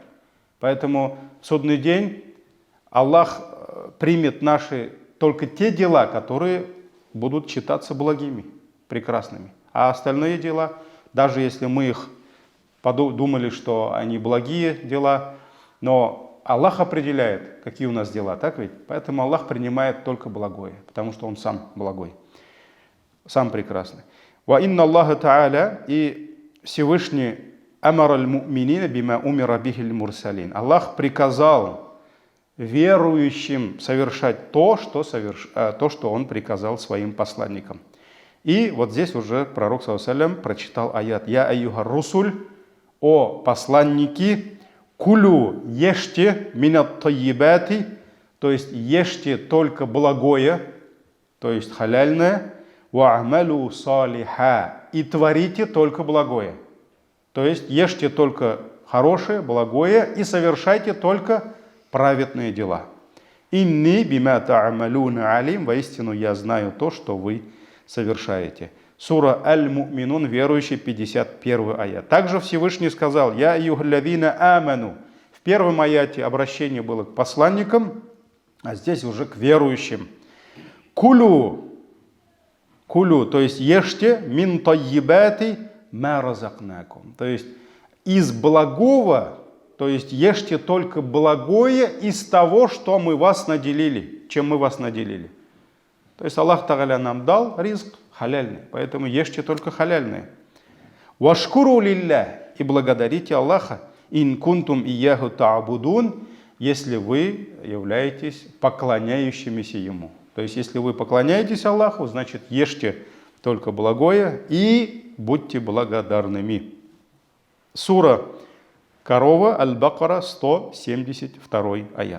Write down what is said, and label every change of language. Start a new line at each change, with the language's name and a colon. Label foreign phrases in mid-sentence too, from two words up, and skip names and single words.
Russian: Поэтому в судный день Аллах примет только те дела, которые будут считаться благими, прекрасными. А остальные дела, даже если мы думали, что они благие дела, но Аллах определяет, какие у нас дела, так ведь? Поэтому Аллах принимает только благое, потому что Он сам благой, сам прекрасный.
Arabic: «وإن الله تعالى»,
Russian: и Всевышний
Arabic: «أمر المؤمنين بما أمر به المرسلين».
Russian: Аллах приказал верующим совершать то, что Он приказал своим посланникам. И вот здесь уже пророк
Arabic: صلى الله عليه وسلم
Russian: прочитал аят:
Arabic: «يا أيها الرسل»,
Russian: о посланники, «Кулю ешьте
Arabic: من الطيبات»,
Russian: то есть ешьте только благое, то есть халяльное,
Arabic: «واعملوا صالحا»,
Russian: и творите только благое. То есть ешьте только хорошее, благое и совершайте только праведные дела.
Arabic: «إني بما تعملون عليم»,
Russian: воистину я знаю то, что вы совершаете. Сура Аль-Му'минун, верующий, 51 аят. Также Всевышний сказал:
Arabic: «يا أيها الذين آمنوا».
Russian: В первом аяте обращение было к посланникам, а здесь уже к верующим. «Кулю», то есть ешьте,
Arabic: «من طيبات ما رزقناكم»,
Russian: то есть из благого, то есть ешьте только благое из того, что мы вас наделили, чем мы вас наделили. То есть Аллах Тааля нам дал ризк халяльный, поэтому ешьте только халяльные.
Arabic: واشكروا لله,
Russian: и благодарите Аллаха,
Arabic: إن كنتم إياه تعبدون,
Russian: если вы являетесь поклоняющимися Ему. То есть, если вы поклоняетесь Аллаху, значит, ешьте только благое и будьте благодарными. Сура Корова, Аль-Бакара, 172 аят.